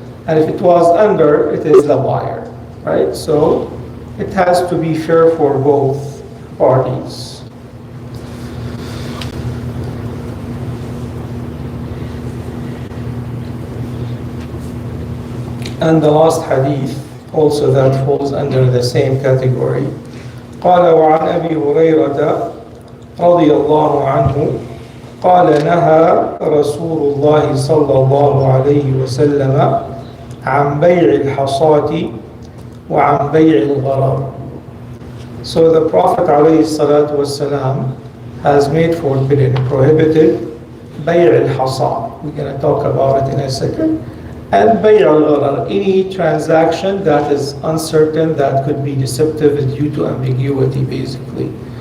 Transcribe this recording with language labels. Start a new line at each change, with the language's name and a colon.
English: And if it was under, it is the buyer, right? So it has to be fair for both parties. And the last hadith also that falls under the same category.
Arabic: قال وعن أبي هريرة رضي الله عنه قال نهى رسول الله صلى الله عليه وسلم عن بيع الحصاة وعن بيع الغرر.
English: So the Prophet
Arabic: عليه الصلاة والسلام
English: has made forbidden, prohibited
Arabic: بيع الحصاة.
English: We're going to talk about it in a second. And bay' al-gharar, any transaction that is uncertain, that could be deceptive due to ambiguity, basically.